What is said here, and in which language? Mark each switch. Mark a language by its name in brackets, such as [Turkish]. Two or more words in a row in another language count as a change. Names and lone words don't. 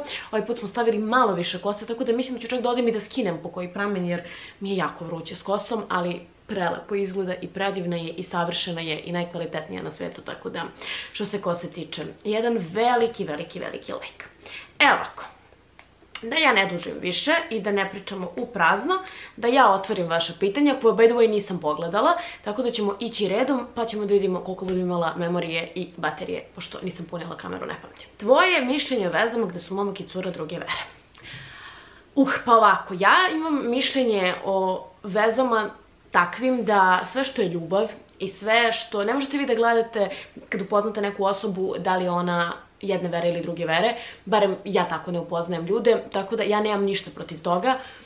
[Serbian] Ovaj put smo stavili malo više kose, tako da mislim da ću čak da odem i da skinem po koji pramen, jer mi je jako vruće s kosom, ali prelepo izgleda i predivna je i savršena je i najkvalitetnija na svetu, tako da što se kose tiče, jedan veliki lek. Evo ovako, da ja ne dužim više i da ne pričamo u prazno, da ja otvorim vaše pitanja koje [English] by the way [Serbian] nisam pogledala, tako da ćemo ići redom pa ćemo da vidimo koliko budem imala memorije i baterije, pošto nisam punila kameru, ne pamćem. Tvoje mišljenje o vezama gde su momak i cura druge vere. Pa ovako, ja imam mišljenje o vezama takvim da sve što je ljubav i sve što ne možete vi da gledate kad upoznate neku osobu da li je ona jedne vere ili druge vere, barem ja tako ne upoznajem ljude, tako da ja nemam ništa protiv toga.